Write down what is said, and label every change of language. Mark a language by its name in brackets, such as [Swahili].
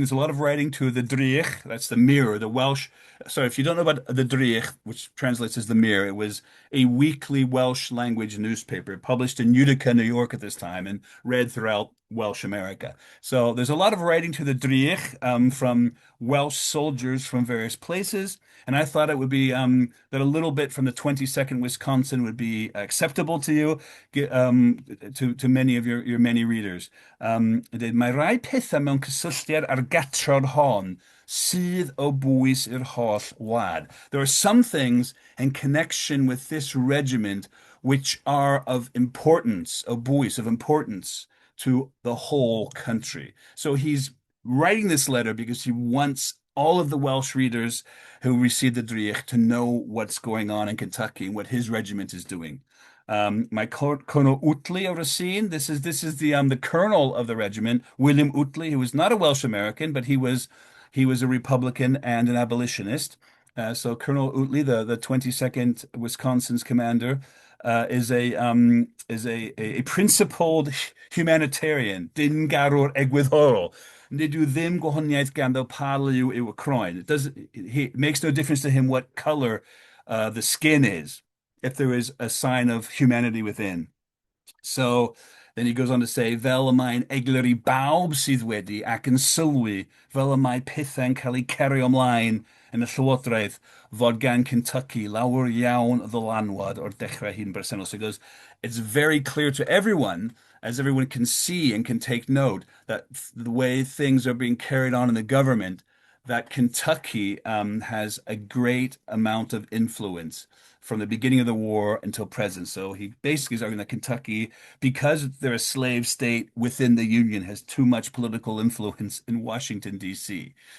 [English] There's a lot of writing to the Drych, that's the mirror, the Welsh. Sorry, if you don't know about the Drych, which translates as the mirror, it was a weekly Welsh language newspaper published in Utica, New York at this time and read throughout Welsh America. So there's a lot of writing to the Drych from Welsh soldiers from various places. And I thought it would be that a little bit from the 22nd Wisconsin would be acceptable to you, to many of your many readers. [Welsh] Mae rai pethau mewn cysylltiad ar gatrod hon sydd o bwys i'r holl wlad. [English] There are some things in connection with this regiment which are of importance, o bwys, of importance to the whole country. So he's writing this letter because he wants all of the Welsh readers who received the Drych to know what's going on in Kentucky and what his regiment is doing. My Colonel Utley of Racine. This is the colonel of the regiment, William Utley, who was not a Welsh American, but he was a Republican and an abolitionist. So Colonel Utley, the 22nd Wisconsin's commander, is a principled humanitarian. [Welsh] Din garwr egwyddorol. Nid yw ddim gwahaniaeth ganddo pa liw yw y croen. [English] It makes no difference to him what color the skin is, if there is a sign of humanity within. [Welsh] So then he goes on to say, fel y mae'n eglur I bawb sydd wedi ac yn sylwi, fel y mae pethau'n cael eu cerio ymlaen yn y llywodraeth, fod gan Kentucky lawer iawn o ddylanwad o'r dechrau hyn bresennol. [English] So he goes, it's very clear to everyone, as everyone can see and can take note, that the way things are being carried on in the government, that Kentucky has a great amount of influence from the beginning of the war until present. So he basically is arguing that Kentucky, because they're a slave state within the Union, has too much political influence in Washington, D.C.